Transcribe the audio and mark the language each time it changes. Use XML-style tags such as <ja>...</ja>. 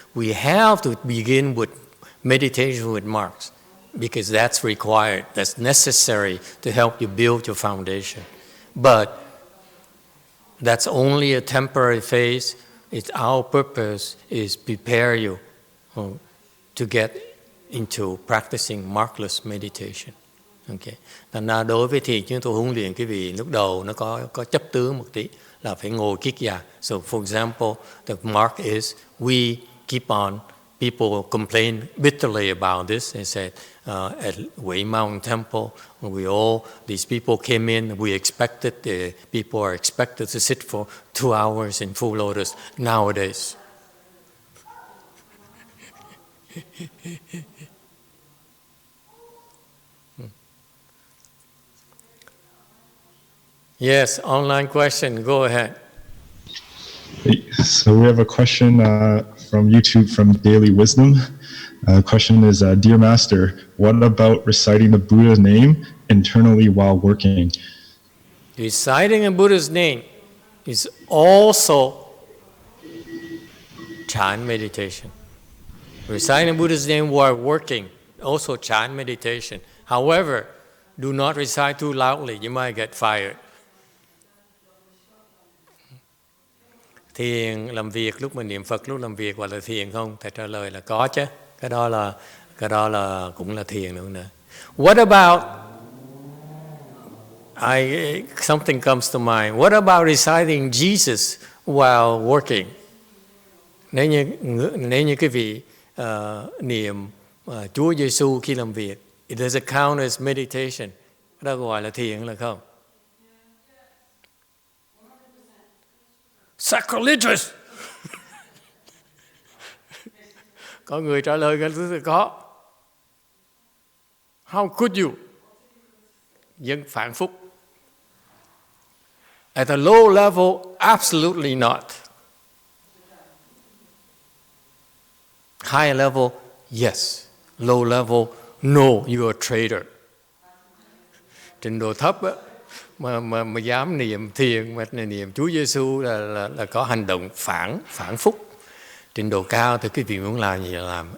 <en>We have to begin with meditation with marks because that's required, that's necessary to help you build your foundation. But that's only a temporary phase. Our purpose is prepare you to get into practicing markless meditation. Okay.</en> <vi>Thành ra đối với thiền chúng tôi huấn luyện quý vị lúc đầu nó có chấp tướng một tí là phải ngồi kiết già.</vi> <en>So for example, the mark is we keep on. People complain bitterly about this. They said at Wei Mountain Temple, these people came in. People are expected to sit for 2 hours in full lotus nowadays. Yes, online question. Go ahead. So we have a question from YouTube from Daily Wisdom. Question is, Dear Master, what about reciting the Buddha's name internally while working? Reciting a Buddha's name is also Chan meditation. Reciting Buddha's name while working, also Chan meditation. However, do not recite too loudly, you might get fired.</en> <vi>Thiền làm việc lúc mình niệm Phật lúc làm việc gọi là thiền không? Thầy trả lời là có chứ. Cái đó là cũng là thiền nữa.</vi> <en>What about something comes to mind. What about reciting Jesus while working?</en> <vi>Nếu như cái vị niệm Chúa Giêsu khi làm việc,</vi> <en>it does count as meditation.</en> <vi>Cái đó gọi là thiền là không?</vi> <en>Sacrilegious.</en> <vi>Có người trả lời cái thứ có.</vi> <en>How could you?</en> <vi>Dân phản phúc.</vi> <en>At a low level, absolutely not. High level, yes. Low level, no, you're a traitor.</en> <vi>Trình độ thấp á, mà dám niệm thiền, mà niệm Chúa Giêsu là có hành động phản phúc. Trình độ cao thì quý vị muốn làm gì là làm.</vi>